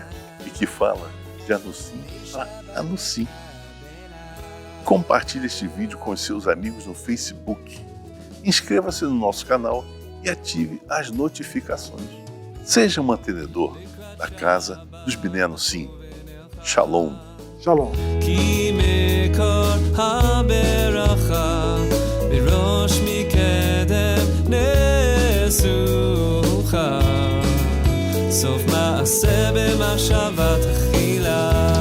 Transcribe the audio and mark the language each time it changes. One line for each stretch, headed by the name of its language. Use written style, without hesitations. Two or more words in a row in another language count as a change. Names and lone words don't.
Portuguese: E que fala de Anussim. Compartilhe este vídeo com os seus amigos no Facebook. Inscreva-se no nosso canal e ative as notificações. Seja um mantenedor da casa dos Bnei Anussim. Shalom. Shalom.
Hebrew: סוף מעשה במחשבה תחילה.